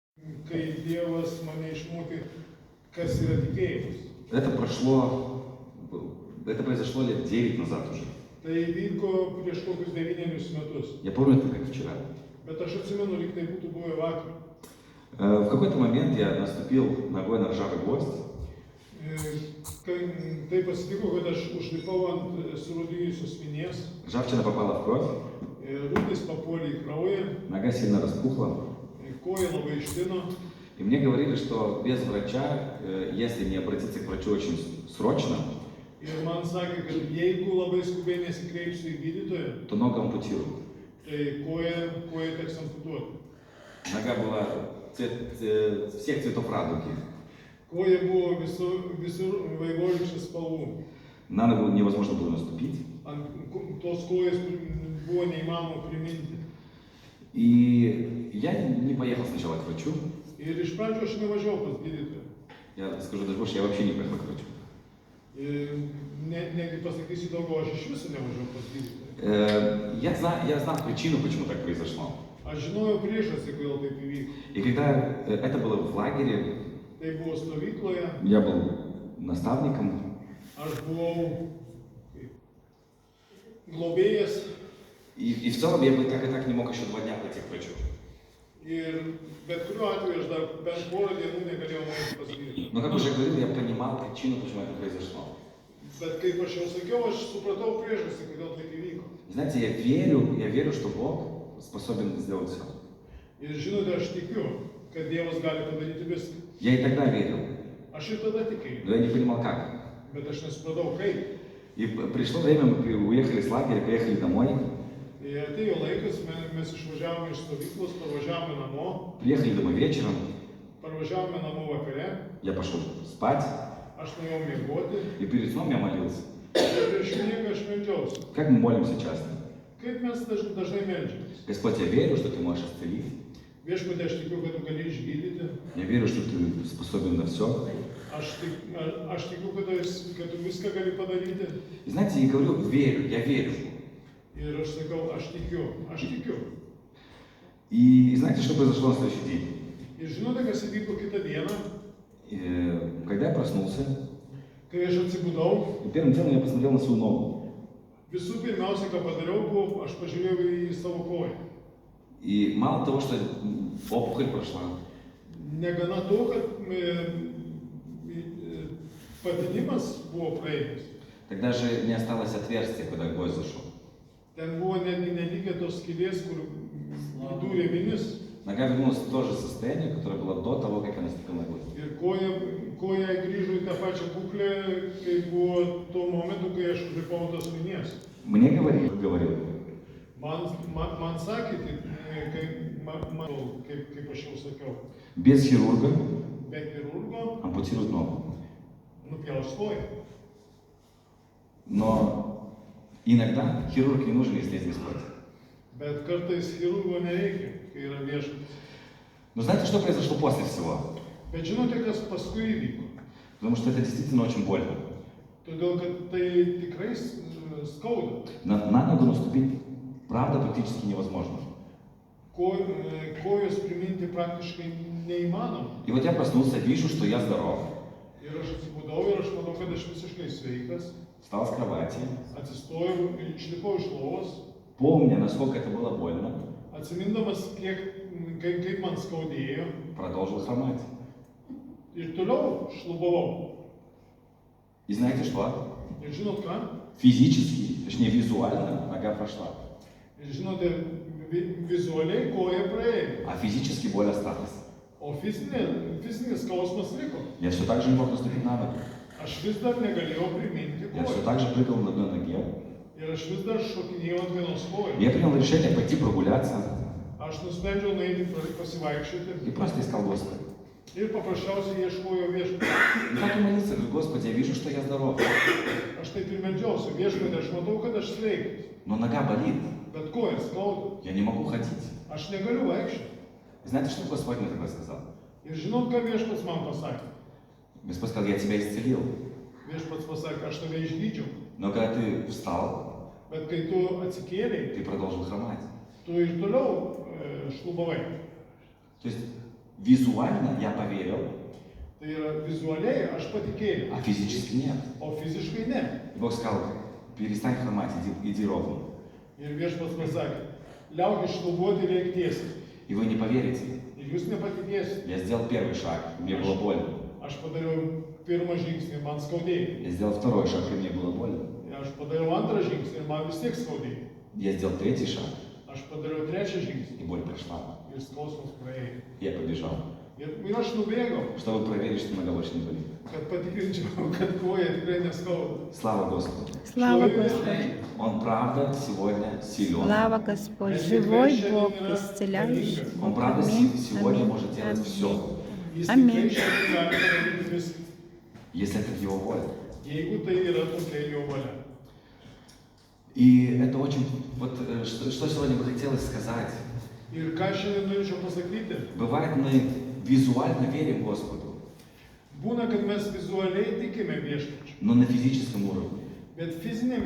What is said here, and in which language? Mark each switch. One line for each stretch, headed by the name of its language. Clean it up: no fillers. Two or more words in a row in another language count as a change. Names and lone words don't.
Lithuanian: kai Dievas mane išmokė, kas yra tikėjimas.
Russian: Это произошло лет 9 назад уже.
Lithuanian: Tai vyko prieš kokius 9 metus.
Russian: Я помню это как вчера.
Lithuanian: Bet aš atsimenu, lyg tai būtų buvę vakar.
Russian: В какой-то момент я наступил ногой на ржавый гвоздь.
Lithuanian: Taip atsitiko, kad aš užlipau ant surūdijusios vinies.
Russian: Ржавчина попала в кровь.
Lithuanian: Rūdis papuolė į kraują.
Russian: Нога сильно распухла.
Lithuanian: Koja labai ištino.
Russian: И мне говорили, что без врача, если не обратиться к врачу очень срочно,
Lithuanian: Ir man sakė, kad jeigu labai skubiai nesikreipsiu į gydytoją,
Russian: то ногу ампутируют.
Lithuanian: tai koja teks amputuoti.
Russian: Нога была всех цветов радуги.
Lithuanian: Koja buvo visur vaivorykštės spalvų.
Russian: На ногу невозможно было наступить.
Lithuanian: Ant tos kojas buvo neįmanoma priminti.
Russian: И я не поехал сначала к врачу.
Lithuanian: Ir iš pradžių aš nevažiavau pas gydytoją.
Russian: Я скажу даже больше, я вообще не поехал к врачу.
Lithuanian: Negi pasakysiu daugiau, aš iš viso nevažiavau pas gydytoją.
Russian: Я знал причину, почему так произошло.
Lithuanian: Aš žinojau priežastį, kodėl taip įvyko.
Russian: И когда это было в лагере,
Lithuanian: Tai buvo stovykloje,
Russian: я был наставником.
Lithuanian: aš buvau globėjas.
Russian: И в целом я бы так и так не мог еще 2 дня пойти к врачу.
Lithuanian: Ir bet kuriuo atveju aš dar bent porą dienų negalėjau nueiti pas gydytoją.
Russian: Но как уже говорил, я понимал причину, почему это произошло.
Lithuanian: Bet kaip aš jau sakiau, aš supratau priežastį, kodėl taip įvyko.
Russian: Знаете, я верю, что Бог способен сделать все.
Lithuanian: Ir žinote, aš tikiu, kad Dievas gali padaryti viską.
Russian: Я и тогда верил,
Lithuanian: Aš ir tada tikėjau,
Russian: но я не понимал как.
Lithuanian: bet aš nesupratau kaip.
Russian: И пришло время, мы уехали с лагеря, приехали домой.
Lithuanian: Ir atėjo laikas, mes išvažiavome iš stovyklos, parvažiavome namo,
Russian: Приехали домой вечером,
Lithuanian: parvažiavome namo vakare,
Russian: я пошел спать,
Lithuanian: aš nuėjau miegoti
Russian: и перед сном я молился.
Lithuanian: ir prieš miegą aš meldžiausi.
Russian: Как мы молимся часто?
Lithuanian: Kaip mes dažnai meldžiamės?
Russian: Господь, я верю, что Ты можешь исцелить.
Lithuanian: Viešpatie, aš tikiu, kad tu gali išgydyti.
Russian: Я верю, что Ты способен на все.
Lithuanian: Aš tikiu, kad tu viską gali padaryti.
Russian: И знаете, я говорю, я верю.
Lithuanian: Ir aš sakau, aš tikiu.
Russian: И знаете, что произошло на следующий день?
Lithuanian: Ir žinote, kas įvyko kitą dieną,
Russian: Когда я проснулся,
Lithuanian: kai aš atsibudau,
Russian: и первым делом я посмотрел на свою ногу.
Lithuanian: visų pirmiausia, ką padariau, buvo, aš pažiūrėjau į savo koją.
Russian: И мало того, что опухоль прошла,
Lithuanian: Negana to, kad patinimas buvo praėjęs.
Russian: тогда же не осталось отверстия, куда гвоздь зашел.
Lithuanian: Ten buvo netgi nelikę tos skylės, kur įdūrė vinis.
Russian: Нога вернулась в то же состояние, которое было до того, как я наступил на гвоздь.
Lithuanian: Ir koja grįžo į tą pačią būklę, kai buvo tuo momentu, kai aš užlipau tos vinies.
Russian: Мне говорил,
Lithuanian: Man sakė, kaip aš jau sakiau,
Russian: без хирурга
Lithuanian: be chirurgo
Russian: ампутируют ногу.
Lithuanian: nupjaus koją.
Russian: Но иногда хирург не нужен, если есть Господь.
Lithuanian: Bet kartais chirurgo nereikia, kai yra viešpatis.
Russian: Но знаете, что произошло после всего?
Lithuanian: Bet žinote, kas paskui įvyko?
Russian: Потому что это действительно очень больно.
Lithuanian: Todėl, kad tai tikrai skauda.
Russian: На ногу наступить, правда, практически невозможно.
Lithuanian: Kojos priminti praktiškai neįmanoma.
Russian: И вот я проснулся, вижу, что я здоров.
Lithuanian: Ir aš atsibudau ir aš manau, kad aš visiškai sveikas.
Russian: Встал с кровати,
Lithuanian: Atsistojau, išlipau iš lovos,
Russian: помня, насколько это было больно,
Lithuanian: atsimindamas, kaip man skaudėjo.
Russian: продолжил хромать.
Lithuanian: Ir toliau šlubavau.
Russian: И знаете что?
Lithuanian: Ir žinot ką?
Russian: Физически, точнее визуально, нога прошла.
Lithuanian: Ir žinote, vizualiai koja praėjo,
Russian: А физически боль осталась.
Lithuanian: o fizinis skausmas liko.
Russian: Я все так же не мог наступить на ногу.
Lithuanian: Aš vis dar negalėjau priminti
Russian: Я все
Lithuanian: koją.
Russian: так же прыгал на одной ноге.
Lithuanian: Ir aš vis dar šokinėjau ant vienos kojos.
Russian: Я принял решение пойти прогуляться
Lithuanian: Aš nusprendžiau nueiti pasivaikščioti
Russian: и просто искал Господа.
Lithuanian: ir paprasčiausiai ieškojau viešpatį.
Russian: И так и молился, говорю, Господи, я вижу, что я здоров,
Lithuanian: Aš taip ir meldžiausi, viešpatį, aš matau, kad aš sveikas,
Russian: но нога болит,
Lithuanian: bet koja skauda.
Russian: я не могу ходить.
Lithuanian: Aš negaliu vaikščioti.
Russian: И знаете, что Господь мне тогда сказал?
Lithuanian: Ir žinot, ką viešpats man pasakė?
Russian: Господь сказал, я тебя исцелил,
Lithuanian: Viešpats pasakė, aš tave išgydžiau.
Russian: но когда ты встал,
Lithuanian: Bet kai tu atsikėlei,
Russian: ты продолжил хромать.
Lithuanian: tu ir toliau šlubavai.
Russian: То есть визуально я поверил,
Lithuanian: Tai yra vizualiai aš patikėjau,
Russian: а физически нет.
Lithuanian: o fiziškai ne.
Russian: И Бог сказал, перестань хромать, иди ровно.
Lithuanian: Ir viešpats pasakė, liaukis šlubuoti ir eik tiesiai.
Russian: И вы не поверите.
Lithuanian: Ir jūs nepatikėsite.
Russian: Я сделал первый шаг, мне было больно.
Lithuanian: Aš padariau pirmą žingsnį, man skaudėjo.
Russian: Я сделал второй шаг, и мне было больно.
Lithuanian: Aš padariau antrą žingsnį ir man vis tiek skaudėjo.
Russian: Я сделал третий шаг,
Lithuanian: Aš padariau trečią žingsnį
Russian: и боль прошла.
Lithuanian: ir skausmas praėjo.
Russian: Я побежал,
Lithuanian: Ir aš nubėgau,
Russian: чтобы проверить, что нога больше не болит.
Lithuanian: kad patikrinčiau, kad koja tikrai neskauda.
Russian: Слава Господу. Слава Господу! Он правда сегодня силен. Слава Господь! Живой Бог, исцеляющий. Он правда Аминь. сегодня Аминь. может делать Аминь. все,
Lithuanian: Jis Amen. tikrai šiandien gali padaryti viską,
Russian: если это в Его воле.
Lithuanian: jeigu tai yra tokia jo valia.
Russian: И это очень... Вот что сегодня бы хотелось сказать.
Lithuanian: Ir ką šiandien norėčiau pasakyti,
Russian: Бывает, мы визуально верим Господу,
Lithuanian: būna, kad mes vizualiai tikime viešpačiu,
Russian: но на физическом уровне.
Lithuanian: bet fizinėme